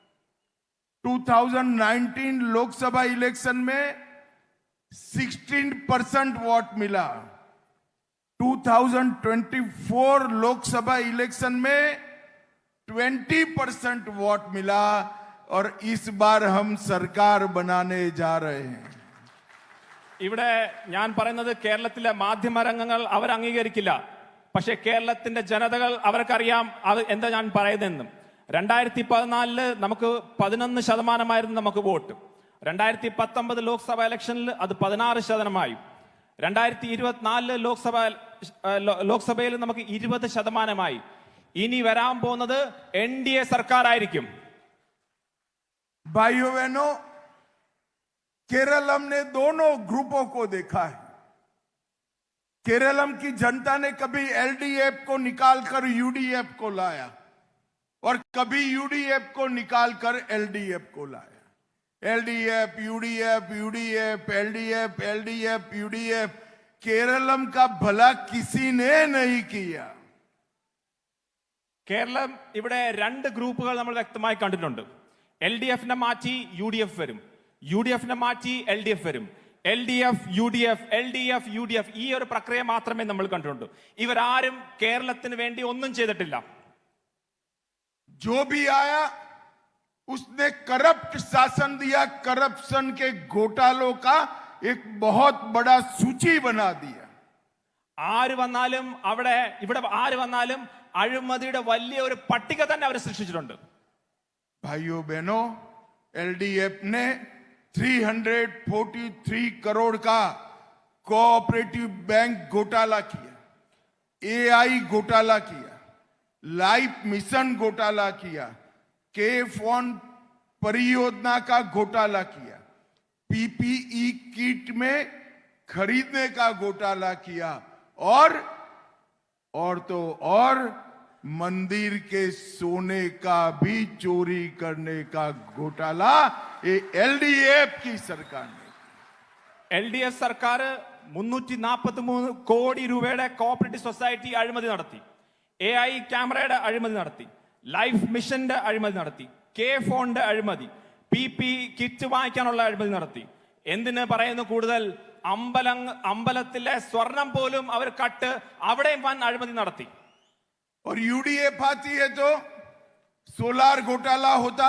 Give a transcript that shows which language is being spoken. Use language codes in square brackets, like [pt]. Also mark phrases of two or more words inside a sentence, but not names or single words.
[hi] 2019 लोकसभा इलेक्शन में 16% वोट मिला। 2024 लोकसभा इलेक्शन में 20% वोट मिला और इस बार हम सरकार बनाने जा रहे हैं। [ml] ഇവിടെ ഞാൻ പറയുന്നത് കേരളത്തിലെ മാധ്യമരംഗങ്ങൾ അവർ അംഗീകരിക്കില്ല. പക്ഷേ കേരളത്തിന്റെ ജനതകൾ അവർക്കറിയാം അത് എന്താ ഞാൻ പറയുന്നതെന്നും. 2014 നമുക്ക് 11% നമുക്ക് വോട്ട്. 2019 ലോക്സഭ ഇലക്ഷനിൽ അത് 16%. 2024 ലോക്സഭയിൽ നമുക്ക് 20%. ഇനി വരാൻ പോകുന്നത് എൻഡിഎ സർക്കാർ ആയിരിക്കും. [hi] भाइयों बहनों, केरलम ने दोनों ग्रुपों को देखा है। केरलम की जनता ने कभी एलडीएफ को निकालकर यूडीएफ को लाया और कभी यूडीएफ को निकालकर एलडीएफ को लाया। एलडीएफ यूडीएफ यूडीएफ एलडीएफ एलडीएफ यूडीएफ, केरलम का भला किसी ने नहीं किया. [ml] കേരളം ഇവിടെ രണ്ട് ഗ്രൂപ്പുകൾ നമ്മൾ വ്യക്തമായി കണ്ടിട്ടുണ്ട്. എൽഡിഎഫിനെ മാറ്റി യുഡിഎഫ് വരും, യുഡിഎഫിനെ മാറ്റി എൽഡിഎഫ് വരും, എൽഡിഎഫ് യുഡിഎഫ് എൽഡിഎഫ് യുഡിഎഫ്, ഈ ഒരു പ്രക്രിയ മാത്രമേ നമ്മൾ കണ്ടിട്ടുണ്ട്. ഇവരാരും കേരളത്തിന് വേണ്ടി ഒന്നും ചെയ്തിട്ടില്ല. [hi] जो भी आया उसने करप्ट शासन दिया, करप्शन के घोटालों का एक बहुत बड़ा सूची बना दिया. [ml] ആര് വന്നാലും ഇവിടെ ആര് വന്നാലും അഴിമതിയുടെ വലിയ ഒരു പട്ടിക തന്നെ അവർ സൃഷ്ടിച്ചിട്ടുണ്ട്. [hi] भाइयों बहनों, एलडीएफ ने 343 करोड़ का [en] cooperative bank [hi] घोटाला किया, एआई घोटाला किया, लाइफ मिशन घोटाला किया, के फोन परियोजना का घोटाला किया, [en] PPE kit [hi] में खरीदने का घोटाला किया और तो और मंदिर के सोने का भी चोरी करने का घोटाला ये एलडीएफ की सरकार ने. [ml] എൽഡിഎഫ് സർക്കാർ 343 കോടി രൂപയുടെ [en] cooperative society [ml] അഴിമതി നടത്തി, [en] AI cameraയുടെ [ml] അഴിമതി നടത്തി, ലൈഫ് മിഷന്റെ അഴിമതി നടത്തി, കെ ഫോണിന്റെ അഴിമതി, [en] P kit [ml] വാങ്ങിക്കാനുള്ള അഴിമതി നടത്തി. എന്തിന് പറയുന്നു കൂടുതൽ, അമ്പലത്തിലെ സ്വർണം പോലും അവർ കട്ട് അവിടെയും വൻ അഴിമതി നടത്തി. [hi] और यूडीएफ आती है तो सोलार घोटाला होता